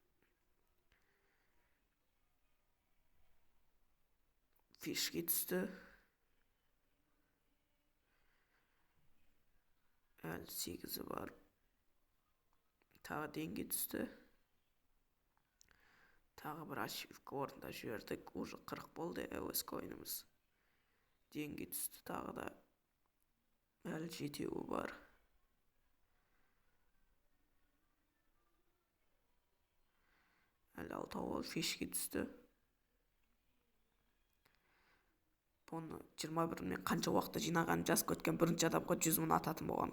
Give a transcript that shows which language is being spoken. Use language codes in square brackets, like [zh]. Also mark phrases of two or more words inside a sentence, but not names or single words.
[kk] Фишки түсті. Әлі 8 бар. Тағы деньги түсті. Тағы бір ачивка орында жібердік. Уже 40 болды LS койнымыз. Деньги түсті тағы да. Әлі 7 бар. Әлі 6 фишки түсті. Бұны 21 мен қанша уақытта жинағанын жазып өткен бірінші адамға 100 мың ататын болған.